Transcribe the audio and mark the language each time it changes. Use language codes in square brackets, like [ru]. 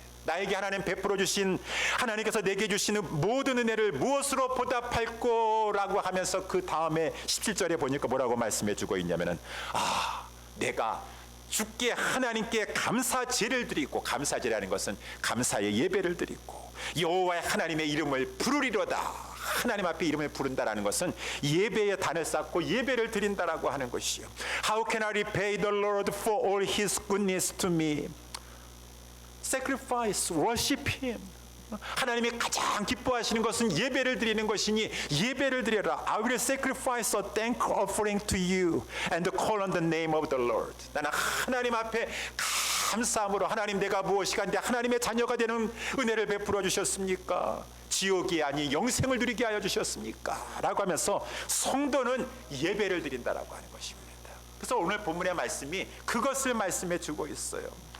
[ko] 나에게 하나님 베풀어 주신, 하나님께서 내게 주시는 모든 은혜를 무엇으로 보답할꼬 라고 하면서 그 다음에 17절에 보니까 뭐라고 말씀해 주고 있냐면은, 내가 주께 하나님께 감사제를 드리고, 감사제라는 것은 감사의 예배를 드리고 여호와의 하나님의 이름을 부르리로다. 하나님 앞에 이름을 부른다라는 것은 예배의 단을 쌓고 예배를 드린다라고 하는 것이요. [en] How can I repay the Lord for all his goodness to me? Sacrifice, worship him. [ko] 하나님이 가장 기뻐하시는 것은 예배를 드리는 것이니 예배를 드려라. [en] I will sacrifice a thank offering to you and call on the name of the Lord. [ko] 나는 하나님 앞에 감사함으로, 하나님 내가 무엇이간데 하나님의 자녀가 되는 은혜를 베풀어 주셨습니까? 지옥이 아닌 영생을 누리게 하여 주셨습니까? 라고 하면서 성도는 예배를 드린다라고 하는 것입니다. 그래서 오늘 본문의 말씀이 그것을 말씀해 주고 있어요.